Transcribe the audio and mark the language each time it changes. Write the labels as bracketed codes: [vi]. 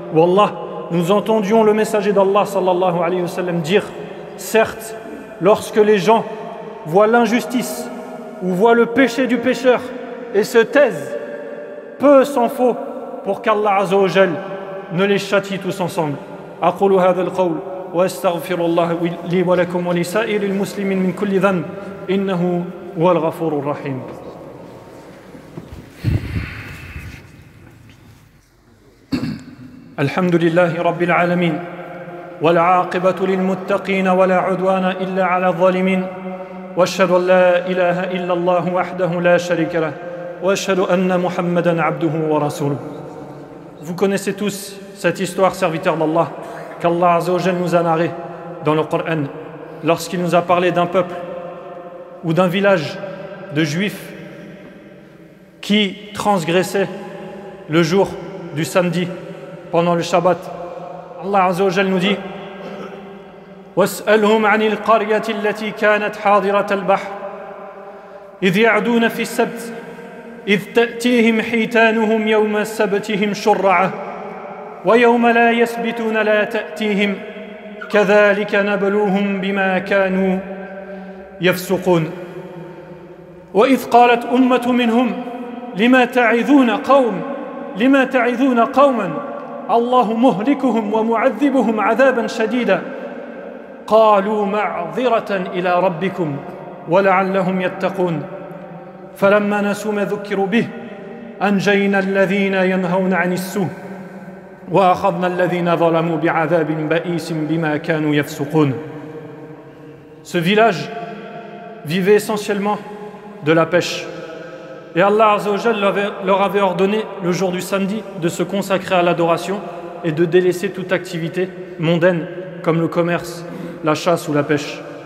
[fr] Wallah, nous entendions le messager d'Allah sallallahu alayhi wa sallam dire, certes, lorsque les gens voient l'injustice ou voient le péché du pécheur et se taisent, peu s'en faut pour qu'Allah azza wa jal ne les châtie tous ensemble. [ar] أقول هذا القول وأستغفر الله لي ولكم ولسائر المسلمين من كل ذنب إنه هو الغفور الرحيم. الحمد لله رب العالمين والعاقبة للمتقين ولا عدوان إلا على الظالمين وأشهد أن لا إله إلا الله وحده لا شريك له وأشهد أن محمدا عبده ورسوله. [fr] Vous connaissez tous cette histoire, serviteur d'Allah, qu'Allah Azza wa Jal nous a narrée dans le Coran lorsqu'il nous a parlé d'un peuple ou d'un village de juifs qui transgressaient le jour du samedi pendant le Shabbat. Allah Azza wa Jal nous dit [ar] واسألهم عن القرية التي كانت حاضرة البحر إذ يعدون في السبت إذ تأتيهم حيتانهم يوم سبتهم شرعة ويوم لا يسبتون لا تأتيهم كذلك نبلوهم بما كانوا يفسقون وإذ قالت أمة منهم لما تعظون قوما الله مهلكهم ومعذبهم عذابا شديدا قالوا معذرة إلى ربكم ولعلهم يتقون فلما نسوا ما ذكروا به أنجينا الذين ينهون عن السوء وأخذنا الذين ظلموا بعذاب بئيس بما كانوا يفسقون. [fr] Ce village vivait essentiellement de la pêche. Et Allah Azza wa Jal leur avait ordonné le jour du samedi de se consacrer à l'adoration et de délaisser toute activité mondaine comme le commerce, la chasse ou la pêche.